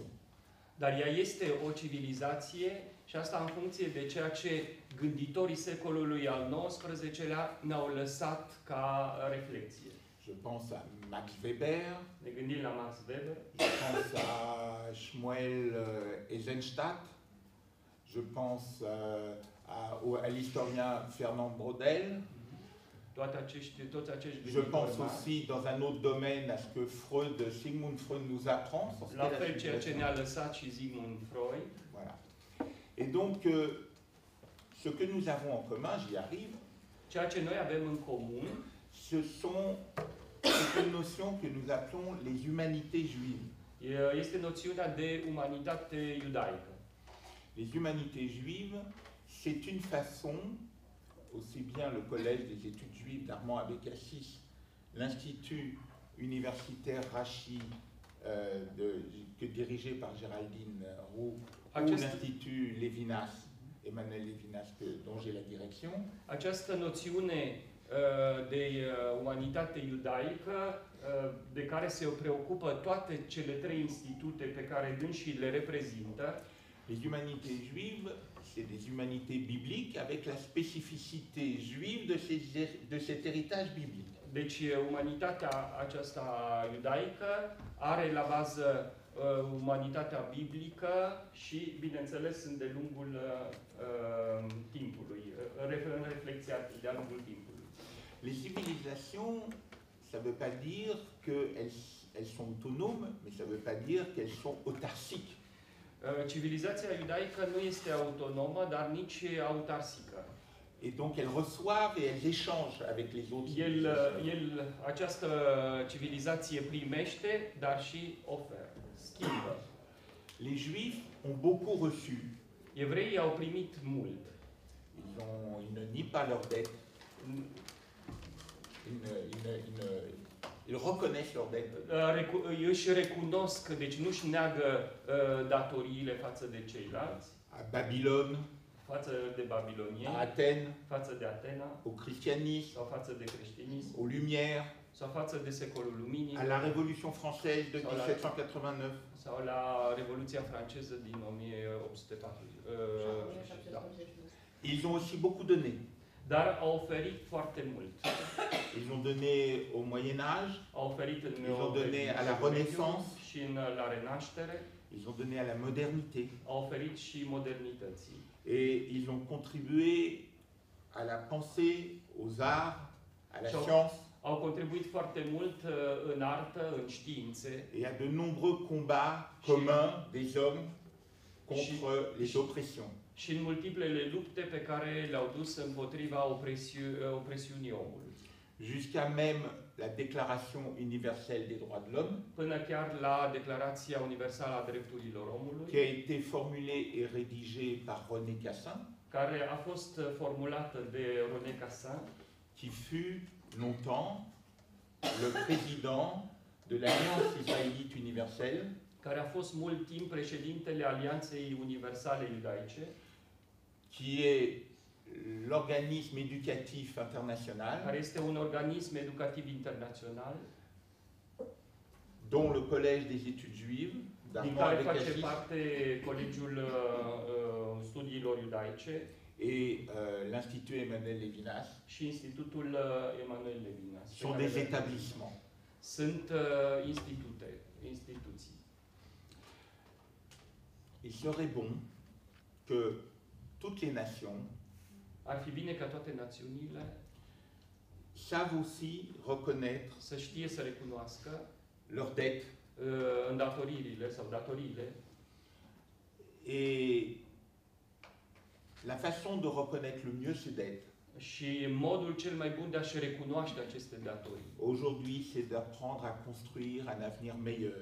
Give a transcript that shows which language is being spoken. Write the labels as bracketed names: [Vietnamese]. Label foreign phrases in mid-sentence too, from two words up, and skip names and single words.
[Romanian] Dar ea este o civilizație și asta în funcție de ceea ce gânditorii secolului al XIX-lea ne-au lăsat ca reflexie. [French] Je pense à Max Weber. [Romanian] Ne gândim la Max Weber. [French] Je pense à Shmuel Eisenstadt. Je pense à l'historien Fernand Braudel. Je pense aussi dans un autre domaine à ce que Sigmund Freud nous apprend. [Romanian] La fel ceea ce ne-a lăsat și Sigmund Freud. [French] Voilà. Et donc, ce que nous avons en commun, j'y arrive, [Romanian] ceea ce noi avem în comun, [French] c'est une notion que nous appelons les humanités juives. [Romanian] Este noțiunea de umanitate iudaică. [French] Les humanités juives c'est une façon, aussi bien le Collège des études juives d'Armand avec Cassis, l'Institut universitaire Rachi, dirigé par Géraldine Roux, ou l'Institut Lévinas, Emmanuel Lévinas, dont j'ai la direction. [Romanian] Această noțiune de umanitate iudaică, de care se preocupă toate cele trei institute pe care dânsii le reprezintă. [French] Les humanités juives, c'est des humanités bibliques avec la spécificité juive de cet héritage biblique. [Romanian] Deci umanitatea aceasta iudaică are la bază umanitatea biblică și, bineînțeles, sunt de lungul timpului, în reflexia de-a lungul timpului. [French] Les civilisations, ça ne veut pas dire qu'elles sont autonomes, mais ça ne veut pas dire qu'elles sont autarciques. [Romanian] Civilizația iudaică nu este autonomă, dar nici autarsică. [French] Et donc elles reçoivent et elles échangent avec les autres. [Romanian] Această civilizație primește, dar și oferă, schimbă. [French] Les Juifs ont beaucoup reçu. [Romanian] Evreii au primit mult. [French] Ils ne nient pas leurs dettes. Ils reconnaissent leurs dettes. [Romanian] Își recunosc, deci nu-și neagă datoriile față de ceilalți. [French] À Babylone, [Romanian] față de babilonieni, [French] à Athènes, [Romanian] față de Atena, [French] au christianisme, [Romanian] sau față de creștinism, [French] aux Lumières, [Romanian] sau față de secolul luminii, [French] à la Révolution française de 1789, [Romanian] sau la Revoluția franceză din 1840. [French] Ils ont aussi beaucoup donné. [Romanian] Dar au oferit foarte mult. [French] Ils ont donné au Moyen Âge, [Romanian] au oferit în [French] ils ont donné à la Renaissance, [Romanian] și în la Renaștere, [French] ils ont donné à la modernité. [Romanian] Au oferit și modernității. [French] Et ils ont contribué à la pensée, aux arts, à la science. [Romanian] Au contribuit foarte mult în artă, în științe. [French] Et à de nombreux combats communs des hommes contre les oppressions. [Romanian] Și în multiplele lupte pe care le-au dus împotriva opresiunii omului. [French] Jusqu'à même la Déclaration universelle des droits de l'homme, [Romanian] până chiar la Declarația Universală a Drepturilor Omului, [French] qui a été formulée et rédigée par René Cassin, [Romanian] care a fost formulată de René Cassin, [French] qui fut longtemps le président de l'Alliance israélite universelle, [Romanian] care a fost mult timp președintele Alianței Universale Iudaice, [French] qui est l'organisme éducatif international, [Romanian] care este un organism educativ internațional, [French] dont le Collège des études juives, [Romanian] din care face parte Colegiul Studiilor Iudaice [French] et l'Institut Emmanuel Lévinas, [Romanian] și Institutul Emmanuel Lévinas. [French] Sont des établissements. [Romanian] Sunt instituții. [French] Il serait bon que toutes les nations [Romanian] ar fi bine ca toate națiunile [French] savent aussi reconnaître [Romanian] să știe să recunoască [French] leurs dettes [Romanian] îndatoririle sau datoriile. [French] Et la façon de reconnaître le mieux ces dettes, [Romanian] și modul cel mai bun de a-și recunoaște aceste datorii. [French] Aujourd'hui, c'est d'apprendre à construire un avenir meilleur.